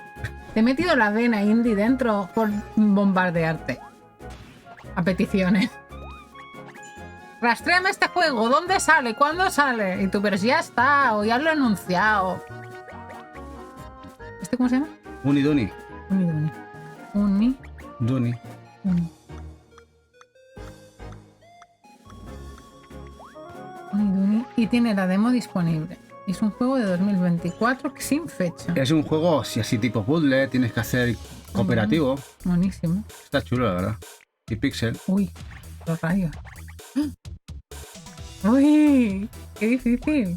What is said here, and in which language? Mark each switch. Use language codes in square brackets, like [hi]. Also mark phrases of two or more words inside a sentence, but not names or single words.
[es] Te he metido la vena indie dentro por bombardearte. A peticiones. Rastréame este juego, ¿dónde sale? ¿Cuándo sale? Y tú, pero si ya está, o ya lo he anunciado. ¿Este cómo se llama? Uni Duni. Uniduni. Uni. Duni. Uni. Uniduni. Y tiene la demo disponible. Es un juego de 2024 sin fecha. Es un juego así tipo puzzle, tienes que hacer cooperativo. Buenísimo. Está chulo, la verdad. Y pixel. Uy, los rayos. Uy, qué difícil.